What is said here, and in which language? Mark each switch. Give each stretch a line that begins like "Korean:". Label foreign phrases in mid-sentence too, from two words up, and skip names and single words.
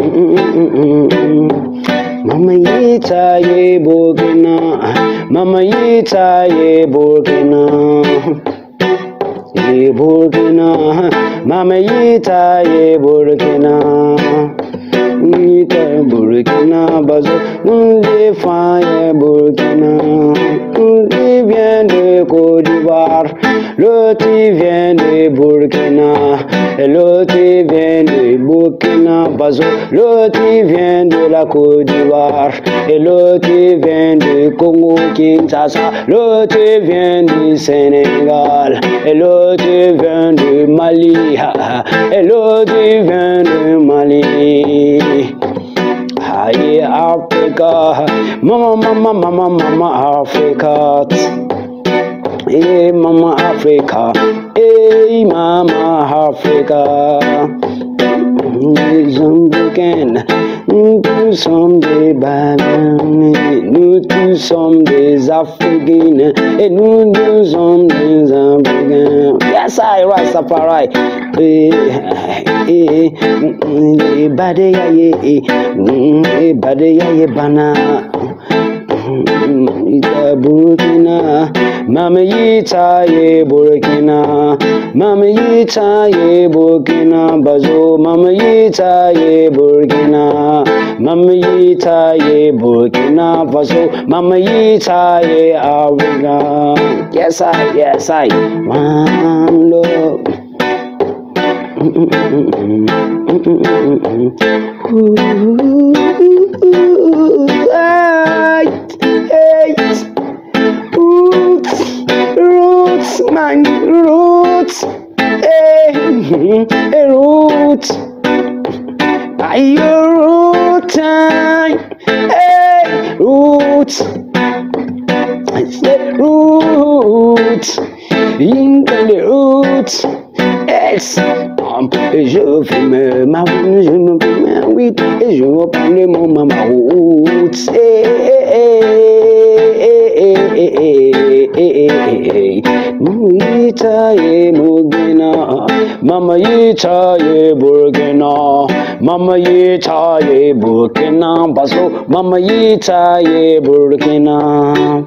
Dyula: Mama yita ye Burkina, Mama yita ye Burkina, ye Burkina, Mama yita ye Burkina, yita
French: Burkina Faso, nous défendons Burkina, il vient de Côte d'Ivoire, l'autre vient de Burkina, et l'autre vient de Burkina Faso, l'autre vient de la Côte d'Ivoire, et l'autre vient de Congo Kinshasa, l'autre vient du Sénégal, et l'autre vient de Mali, et l'autre vient de Mali.
English: Aïe Africa, mama Africa. Hey Mama Africa, hey Mama Africa.
French: Les Africains, nous tous sommes des bananes, nous tous sommes des Africains, et nous tous sommes des Africains.
English: Yes, I Rastafari.
Dyula: Badeya bana. Burkina, Mama yita ye Burkina, Mama yita ye Burkina Faso, Mama yita ye Burkina, Mama yita ye Burkina Faso, Mama yita ye Africa.
English: Yes I, one love. Roots, man, roots, roots, ay, roots, roots, I said roots, in the roots, yes.
French: Je fume ma weed, je me fume ma weed, et je reprends le mot
English: mama roots.
Dyula: Mama yita ye Burkina, Mama yita ye Burkina, Mama yita ye Burkina Faso, Mama yita ye Burkina.